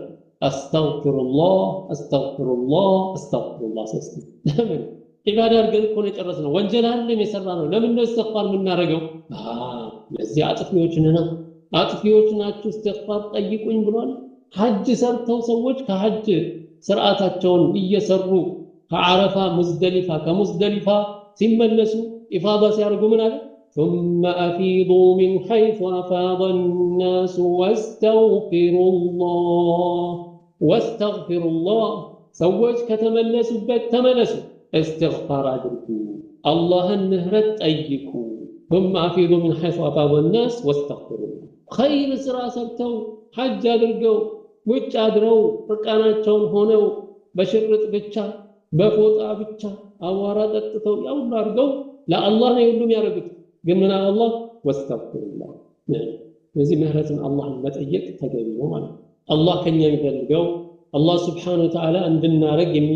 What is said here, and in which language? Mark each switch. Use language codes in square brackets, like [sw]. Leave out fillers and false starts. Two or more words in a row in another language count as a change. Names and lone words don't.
[ar] أستغفر الله أستغفر الله أستغفر الله። [am] ለምን ኢባዳ አድርገን እኮ ነው የጨረስነው። ወንጀል አለም የሰራነው። ለምን ነው እስትግፋር የምናደርገው? ለዚህ አጥፊዎች ነን። አጥፊዎች ናችሁ እስትግፋር ጠይቁኝ ብሏል። ሐጅ ሰርተው ሰዎች ከሐጅ ስርዓታቸውን እየሰሩ ከዓረፋ ሙዝደሊፋ ከሙዝደሊፋ ሲመለሱ ኢፋዳ ሲያደርጉ ምን አለ? [ar] ثم أفيضوا من حيث أفاض الناس واستغفروا الله [am] ሰዎች ከተመለሱበት ተመለሱ፣ [ar] استغفار [am] አድርጉ፣ አላህን ምህረት ጠይቁ። [ar] ثم أفيضوا من حيث أفاض الناس واستغفروا الله [am] ኸይር ስራ ሰርተው ሐጅ አድርገው ውጭ አድረው ርቃናቸውን ሆነው በሽርጥ ብቻ በፎጣ ብቻ አዋራ ጠጥተው ያው አድርገው ለአላህ ነው ሁሉም ያደርጉት። ግን ምን አላህ ወስተግፊሩላህ። ስለዚህ ምህረትን አላህን መጠየቅ ተገቢ ነው ማለት ነው። አላህ ከኛ የሚፈልገው አላህ [ar] سبحانه وتعالى [am] እንድናረግ